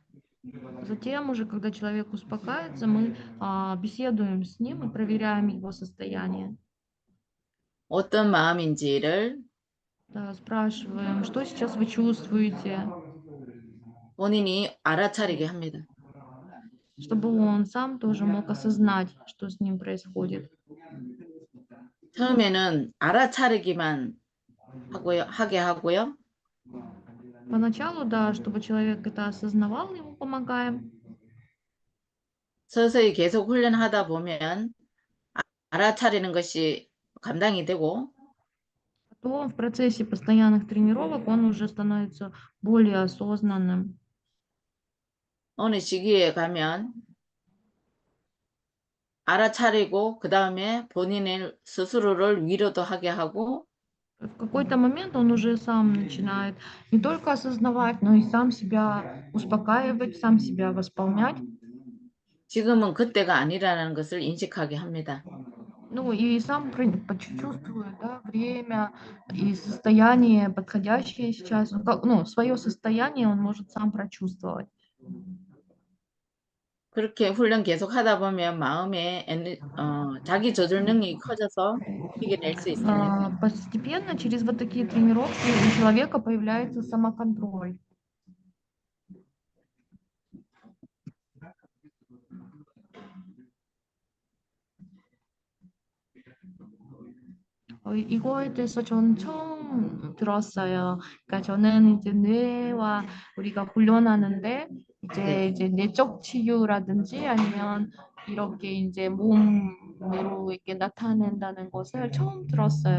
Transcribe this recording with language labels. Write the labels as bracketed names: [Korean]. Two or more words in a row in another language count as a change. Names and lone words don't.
[Russian] Затем уже, когда человек успокаивается, мы беседуем с ним и проверяем его состояние. [Korean] 어떤 마음인지를 [Russian] Да, спрашиваем, что сейчас вы чувствуете, [Korean] 본인이 알아차리게 합니다. [Russian] чтобы он сам тоже мог осознать, что с ним происходит. [Korean] 처음에는 알아차리기만 하게 하고요. [Russian] Поначалу, да, чтобы человек это осознавал, ему помогаем. [Korean] 서서히 계속 훈련하다 보면 알아차리는 것이 감당이 되고 [Russian] Потом в процессе постоянных тренировок он уже становится более осознанным. [Korean] 어느 시기에 가면 알아차리고 그 다음에 본인의 스스로를 위로도 하게 하고 [Russian] В какой-то момент он уже сам начинает не только осознавать, но и сам себя успокаивать, сам себя восполнять. [Korean] 지금은 к때가 아니라는 것을 인식하게 합니다. [Russian] Ну и сам почувствует, да, время и состояние подходящее сейчас. Ну, свое состояние он может сам прочувствовать. [Korean] 그렇게 훈련 계속 하다 보면 마음의 자기 조절 능력이 커져서 이겨낼 수 있습니다. [Russian] Постепенно через вот такие тренировки у человека появляется самоконтроль. [Korean] 이거에 대해서 저는 처음 들었어요. 그러니까 저는 이제 뇌와 우리가 훈련하는데 이제 내적 치유라든지 아니면 이렇게 이제 몸으로 이렇게 나타낸다는 것을 처음 들었어요.